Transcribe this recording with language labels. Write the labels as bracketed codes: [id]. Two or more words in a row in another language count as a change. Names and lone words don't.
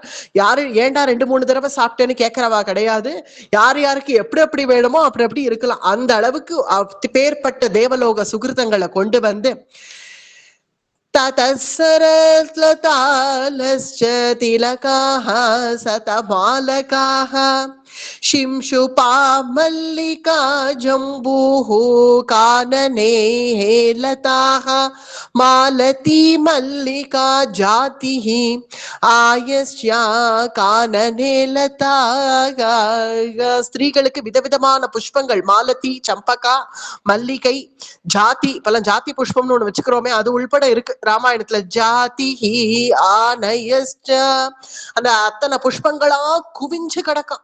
[ta] யாரு ஏண்டா 2-3 தடவை சாப்பிட்டேன்னு கேட்கறவா கிடையாது. யார் யாருக்கு எப்படி எப்படி வேணுமோ அப்படி எப்படி இருக்கலாம். அந்த அளவுக்கு பேர்பட்ட தேவலோக சுகிருதங்களை கொண்டு வந்து [sa] ततसरलतालाश्च तिलकाः शतपालकाः शिंशुपा मल्लिका जम्बूः कानने लताः मालती मल्लिका जातिः आयस्या कानने लता. [ta] ஸ்திரீகளுக்கு விதவிதமான புஷ்பங்கள், மாலதி, சம்பகா, மல்லிகை, ஜாதி, பல ஜாதி புஷ்பம்னு ஒண்ணு வச்சுக்கிறோமே அது உள்பட இருக்கு ராமாயணத்துல. [sa] जाति आनयश्च, [ta] அந்த அத்தனை புஷ்பங்களா குவிஞ்சு கிடக்கும்.